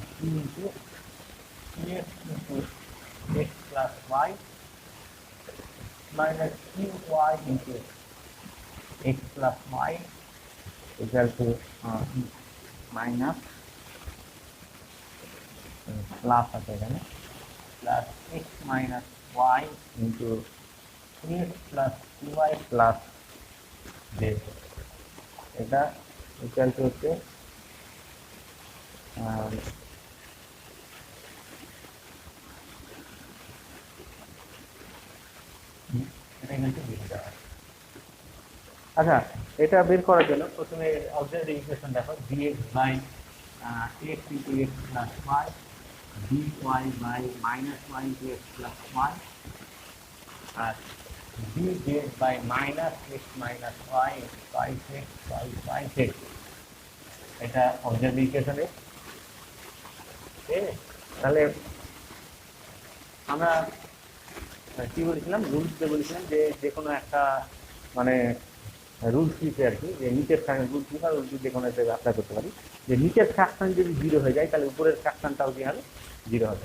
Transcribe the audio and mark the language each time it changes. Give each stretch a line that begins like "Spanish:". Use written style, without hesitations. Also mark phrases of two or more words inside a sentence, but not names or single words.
English: into dx into x plus y minus qy into x plus y equal to minus
Bangla: প্লাস আছে এখানে প্লাস
English: x minus y into x plus cy plus z এটা equal to
Bangla: হচ্ছে আচ্ছা, এটা বের করার জন্য প্রথমে
English: auxiliary equation
Bangla: দেখো dx
English: বাই x into x plus y dy by minus y into x plus y আর dz by minus x minus y twice x twice x এটা auxiliary equation
Bangla: ঠিক আছে। তাহলে আমরা কি বলেছিলাম, রুলসে বলেছিলাম যে কোনো একটা মানে রুলস লিখে আর কি, যে নিচের রুল কি বা রুল যে কোনো একটা অ্যাপ্লাই করতে পারি, যে নিচের ফ্র্যাকশন যদি জিরো হয়ে যায় তাহলে উপরের ফ্র্যাকশনটাও কি হবে, জিরো হবে।